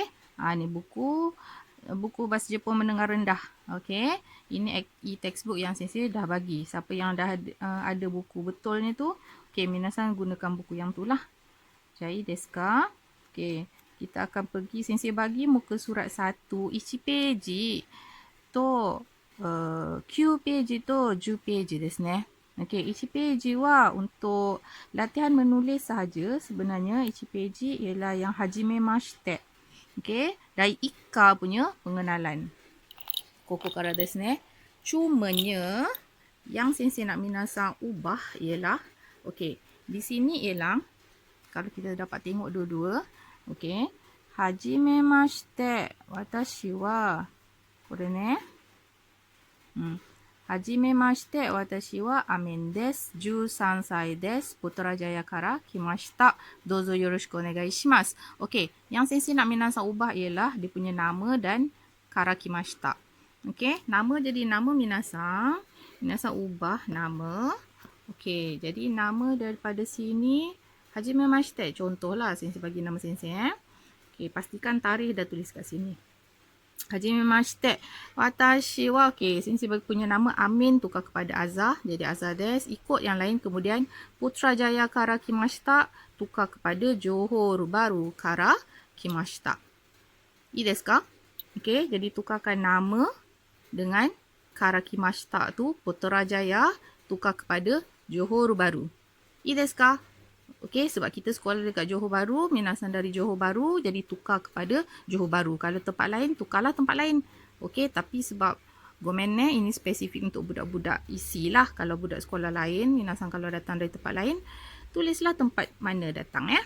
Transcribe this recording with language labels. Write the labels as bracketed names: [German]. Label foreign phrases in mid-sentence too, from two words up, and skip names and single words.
[Malay] Ni buku bahasa Jepun mendengar rendah. Okey. Ini e-textbook yang sensei dah bagi. Siapa yang dah ada buku betul ni tu, okey, minasan gunakan buku yang tu lah. Jadi [Japanese] ですか? [Malay] Okey. Kita akan pergi, sensei bagi muka surat 1 1 [Japanese] ページと9ページと10ページですね。 [Malay] Okey, 1 peji untuk latihan menulis sahaja. Sebenarnya 1 peji ialah yang hajimemashite. Okey, dari Ika punya pengenalan. [Japanese] ここからですね. [Malay] Cumanya yang sensei nak minasan ubah ialah, okey, di sini ialah kalau kita dapat tengok dua-dua, okey, [Japanese] はじめまして私はこれね. はじめまして、私はAmenです. 13 歳です。Putrajaya から来ました. どうぞよろしくお願いします. [Malay] Okey, yang sensei nak minasan ubah ialah dia punya nama dan [Japanese] から来ました. [Malay] Okey, nama jadi nama minasan. Minasan ubah nama. Okey, jadi nama daripada sini hajimemashite. Contohlah sensei bagi nama sensei. Okey, pastikan tarikh dah tulis kat sini. Hajimemashite. [Japanese] 私は, [Malay] okey, sensei punya nama Amin tukar kepada Azah. Jadi Azah desu. Ikut yang lain. Kemudian Putrajaya [Japanese] から来ました [Malay] tukar kepada Johor Baru [Japanese] から来ました. いいですか? [Malay] Okey, jadi tukarkan nama dengan [Japanese] から来ました [Malay] tu Putrajaya tukar kepada Johor Baru. [Japanese] いいですか? [Malay] Okey, sebab kita sekolah dekat Johor Baru, minasan dari Johor Baru, jadi tukar kepada Johor Baru. Kalau tempat lain, tukarlah tempat lain. Okey, tapi sebab [Japanese] ごめんね, [Malay] ini spesifik untuk budak-budak isi lah. Kalau budak sekolah lain, minasan kalau datang dari tempat lain, tulislah tempat mana datang ya.